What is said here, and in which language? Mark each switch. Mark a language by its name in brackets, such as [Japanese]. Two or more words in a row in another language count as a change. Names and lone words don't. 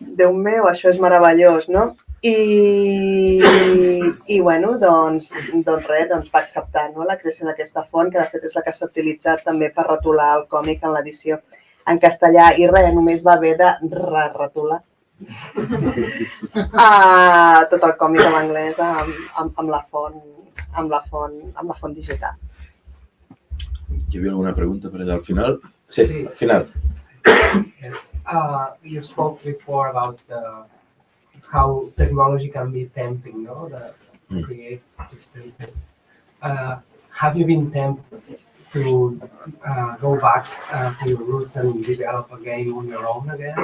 [Catalan] Déu meu, això és meravellós, no? I bueno, doncs va acceptar, no, la creació d'aquesta font, que de fet és la que s'ha utilitzat també per retolar el còmic en l'edició en castellà, i res, només va haver de retolar tot el còmic en anglès amb la font digital. Hi havia alguna pregunta per allà al final? Sí, al final. [English] Yes. You spoke before about how technology can be tempting, no? To create this thing. Have you been tempted to go back to your roots and develop a game on your own again?